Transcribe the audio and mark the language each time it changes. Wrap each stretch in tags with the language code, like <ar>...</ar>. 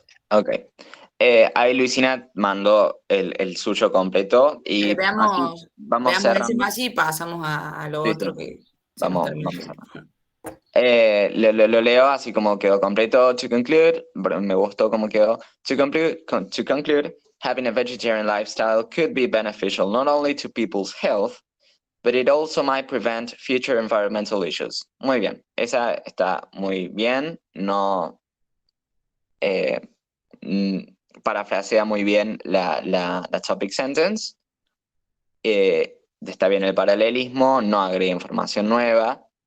<es>Ok. Ahí Luisina mandó el suyo completo y Veamos cerrando. ese y pasamos a lo otro que vamos cerrando. Lo leo así como quedó completo. To conclude, me gustó cómo quedó.</es> <en>To conclude, having a vegetarian lifestyle could be beneficial not only to people's health, but it also might prevent future environmental issues.</en> <es>Muy bien, esa está muy bien. No parafrasea muy bien la topic sentence. Está bien el paralelismo, no agrega información nueva.</es>